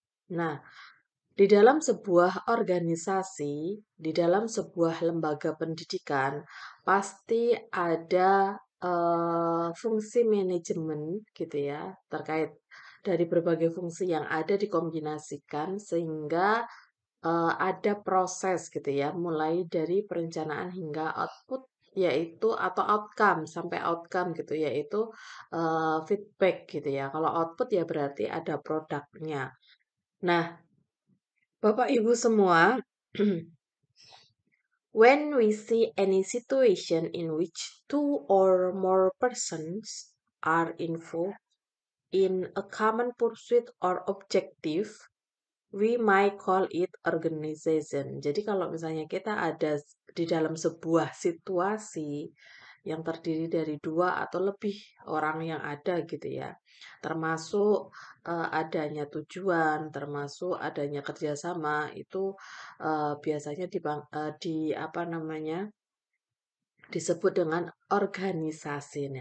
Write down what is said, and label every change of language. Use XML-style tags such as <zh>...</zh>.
<id>Nah, di dalam sebuah organisasi, di dalam sebuah lembaga pendidikan, pasti ada fungsi manajemen gitu ya, terkait dari berbagai fungsi yang ada dikombinasikan sehingga ada proses gitu ya, mulai dari perencanaan hingga output yaitu atau outcome sampai outcome gitu yaitu feedback gitu ya. Kalau output ya berarti ada produknya. Nah, Bapak Ibu semua,</id> <en>when we see any situation in which two or more persons are involved in a common pursuit or objective, we might call it organization.</en> <id>Jadi kalau misalnya kita ada di dalam sebuah situasi yang terdiri dari dua atau lebih orang yang ada gitu ya, termasuk adanya tujuan, termasuk adanya kerjasama itu biasanya di apa namanya disebut dengan organisasi.</id>